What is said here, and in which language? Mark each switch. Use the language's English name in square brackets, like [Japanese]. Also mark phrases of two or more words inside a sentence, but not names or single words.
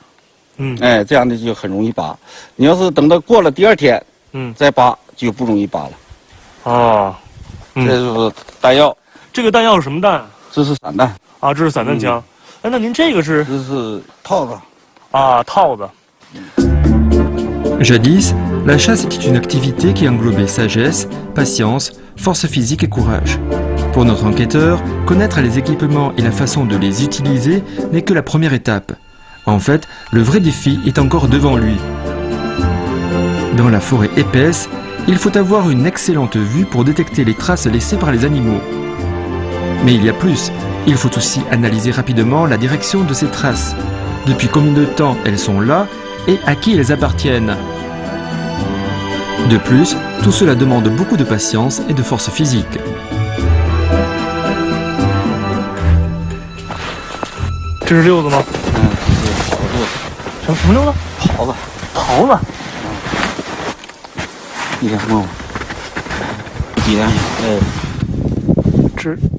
[Chinese] 这样的就很容易扒。你要是等到过了第二天，再扒就不容易扒了。哦，这就是弹药。这个弹药是什么弹？这是散弹。啊，这是散弹枪。哎，那您这个是？这是套子。啊，套子。 [French] Jadis, la chasse était une activité qui englobait sagesse, patience, force physique et courage. Pour notre enquêteur, connaître les équipements et la façon de les utiliser n'est que la première étape. En fait, le vrai défi est encore devant lui. Dans la forêt épaisse, il faut avoir une excellente vue pour détecter les traces laissées par les animaux. Mais il y a plus, il faut aussi analyser rapidement la direction de ces traces. Depuis combien de temps elles sont là et à qui elles appartiennent. De plus, tout cela demande beaucoup de patience et de force physique. [Chinese] 这是溜子吗？什么溜子？狍子。狍子。你看摸摸。几两？这